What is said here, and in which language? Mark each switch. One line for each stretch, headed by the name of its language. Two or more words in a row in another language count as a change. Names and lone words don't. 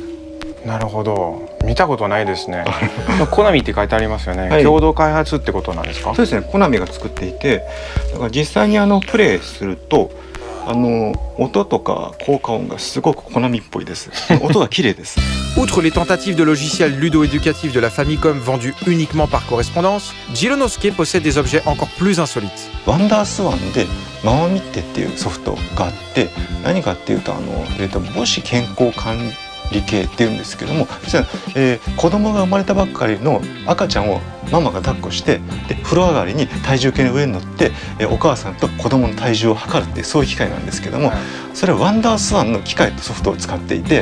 Japanese: なるほど。見たことないですね。コナミって書いてありますよね。共同開発ってことなんですか？そうですね。コナミが作っていて、だから実際にプレイすると音とか効果音がすごくコナミっぽいです。音が綺麗です。
French: Outre les tentatives de logiciels ludo-éducatifs de la Famicom vendus uniquement par correspondance, Jironosuke possède des objets encore plus insolites.
Japanese: ワンダースワンでママミッテっていうソフトがあって、何かっていうと母子健康管理系っていうんですけども、実は、子供が生まれたばっかりの赤ちゃんをママが抱っこして、で風呂上がりに体重計の上に乗って、お母さんと子供の体重を測るっていうそういう機械なんですけども、それはワンダースワンの機械とソフトを使っていて。